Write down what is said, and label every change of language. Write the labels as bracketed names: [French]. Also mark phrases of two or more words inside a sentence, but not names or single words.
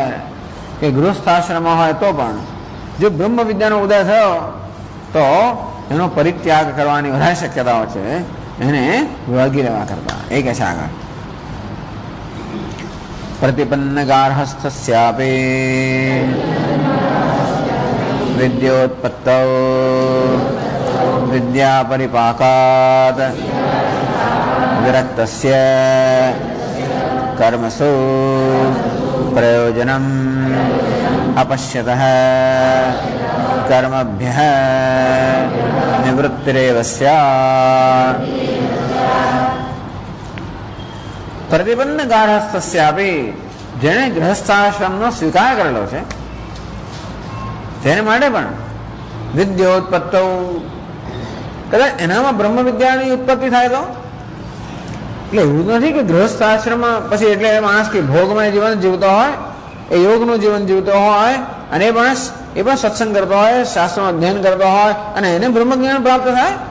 [Gujarati] કે ગૃહસ્થાશ્રમમાં હોય તો પણ જો બ્રહ્મ વિદ્યાનો ઉદય થયો તો એનો પરિત્યાગ કરવાની વધારે શક્યતાઓ છે એને વળગી રહેવા કરતા. એ કહે છે આગળ [Sanskrit] પ્રતિપન્ન ગાર્હસ્થસ્યાપે વિદ્યોત્પત્તૌ विद्या परिपाकात् विरक्तस्य कर्मसु प्रयोजनम् अपश्यतः कर्मभ्यः निवृत्तिरेव स्यात्। प्रतिबंध गार्हस्थस्यापि [Gujarati] જેણે ગૃહસ્થાશ્રમનો સ્વીકાર કરેલો છે તેને માટે પણ વિદ્યોત્પત્તૌ કદાચ એનામાં બ્રહ્મ વિદ્યાની ઉત્પત્તિ થાય તો, એટલે એવું નથી કે ગૃહસ્થાશ્રમમાં પછી એટલે માણસ કે ભોગમય જીવન જીવતો હોય, એ યોગનું જીવન જીવતો હોય અને એ માણસ એ પણ સત્સંગ કરતો હોય, શાસ્ત્રનું અધ્યયન કરતો હોય અને એને બ્રહ્મ જ્ઞાન પ્રાપ્ત થાય